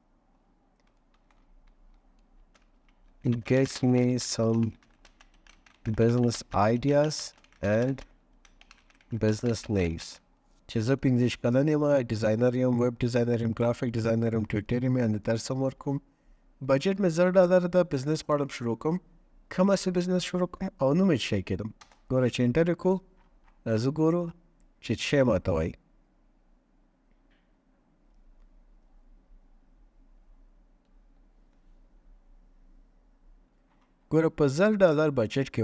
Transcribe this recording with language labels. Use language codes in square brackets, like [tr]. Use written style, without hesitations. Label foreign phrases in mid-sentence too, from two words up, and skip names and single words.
[en] It gives me some business ideas and business names. [ps] چې زه 15 کلن یم ډیزاینر یم [en] web designer [ps] یم [en] graphic designer [ps] یم ټویټر یم یعنې درس هم ورکوم بجټ مې $1,000 ده بزنس غواړم شروع کوم کوم هسې بزنس شروع کوم او نوم یې شی کېدم ګوره چې انټر یې کړو زه ګورو چې شی ماته وایي ګوره په $1,000 بجټ کې